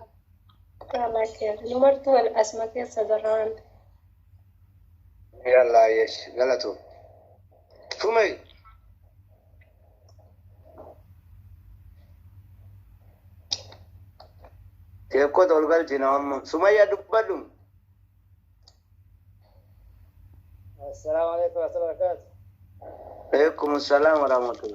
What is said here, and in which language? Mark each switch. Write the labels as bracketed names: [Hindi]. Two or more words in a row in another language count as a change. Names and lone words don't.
[Oromo] Kaalaa keessa numartuu wal asma keessa jirra waan ta'e. Yallaa yesh galatu. Fumay. Teekkoota ol galchina amma. Sumayyaa dubbadhu. [Arabic] السلام عليكم ورحمة الله وبركاته. عليكم السلام ورحمة الله.